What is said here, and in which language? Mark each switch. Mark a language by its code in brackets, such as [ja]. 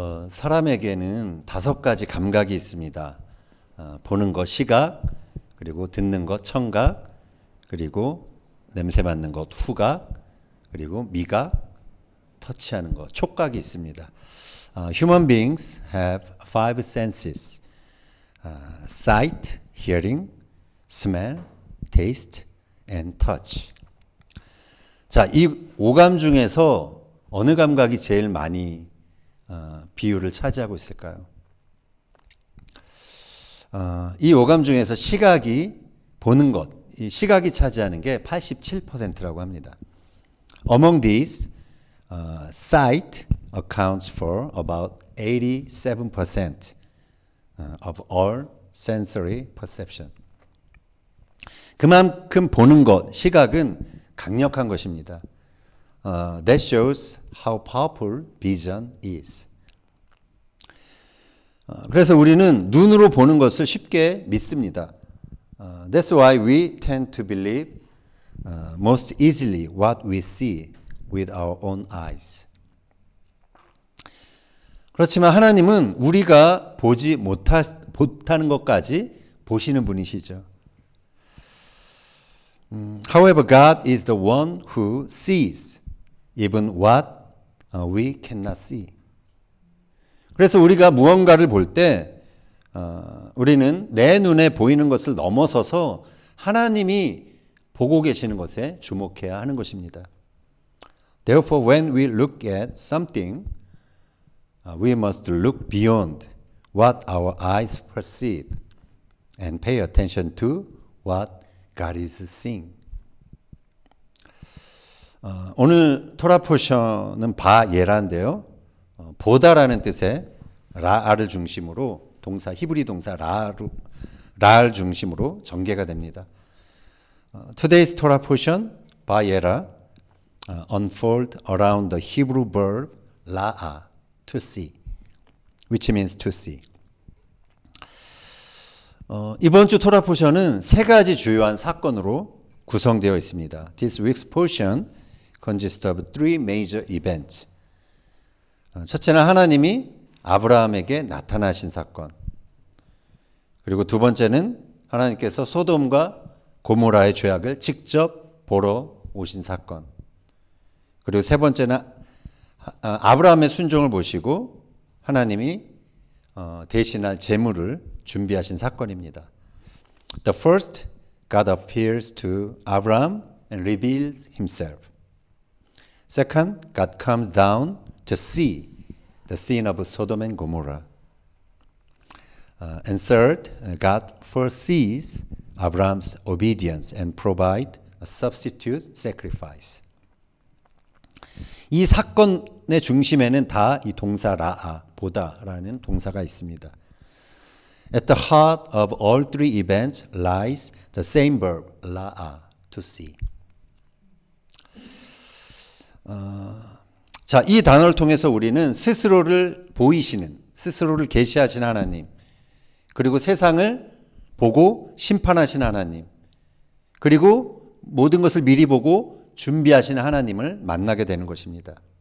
[ko] 사람에게는 5가지 감각이 있습니다. 보는 것 시각, 그리고 듣는 것 청각, 그리고 냄새 맡는 것 후각, 그리고 미각, 터치하는 것 촉각이 있습니다. [en] Human beings have 5 senses: sight, hearing, smell, taste, and touch. [ko] 자, 이 5감 중에서 어느 감각이 제일 많이 비율을 차지하고 있을까요? 이 5감 중에서 시각이 보는 것, 이 시각이 차지하는 게 87%라고 합니다. [en] Among these, sight accounts for about 87% of all sensory perception. [ko] 그만큼 보는 것, 시각은 강력한 것입니다. [en] That shows how powerful vision is. [ko] 그래서 우리는 눈으로 보는 것을 쉽게 믿습니다. [en] That's why we tend to believe most easily what we see with our own eyes. [ko] 그렇지만 하나님은 우리가 보지 못하는 것까지 보시는 분이시죠. [en] However, God is the one who sees even what we cannot see. [ko] 그래서 우리가 무언가를 볼 때 우리는 내 눈에 보이는 것을 넘어서서 하나님이 보고 계시는 것에 주목해야 하는 것입니다. [en] Therefore, when we look at something, we must look beyond what our eyes perceive and pay attention to what God is seeing. [ko] 오늘 토라 포션은 바예라인데요. 보다라는 뜻의 라를 중심으로 동사 히브리 동사 라를 중심으로 전개가 됩니다. [en] Today's Torah portion 바예라 unfold around the Hebrew verb 라아 to see, which means to see. [ko] 이번 주 토라 포션은 3가지 주요한 사건으로 구성되어 있습니다. [en] This week's portion consists of 3 major events. [ko] 첫째는 하나님이 아브라함에게 나타나신 사건. 그리고 두 번째는 하나님께서 소돔과 고모라의 죄악을 직접 보러 오신 사건. 그리고 세 번째는 아브라함의 순종을 보시고 하나님이 대신할 제물을 준비하신 사건입니다. [en] The first, God appears to Abraham and reveals himself. Second, God comes down to see the sin of Sodom and Gomorrah. And third, God foresees Abraham's obedience and provides a substitute sacrifice. [ko] 이 사건의 중심에는 다 이 동사 라아, 보다라는 동사가 있습니다. [en] At the heart of all 3 events lies the same verb, 라아, to see. [ko] 자, 이 단어를 통해서 우리는 스스로를 보이시는, 스스로를 계시하신 하나님, 그리고 세상을 보고 심판하신 하나님, 그리고 모든 것을 미리 보고 준비하시는 하나님을 만나게 되는 것입니다.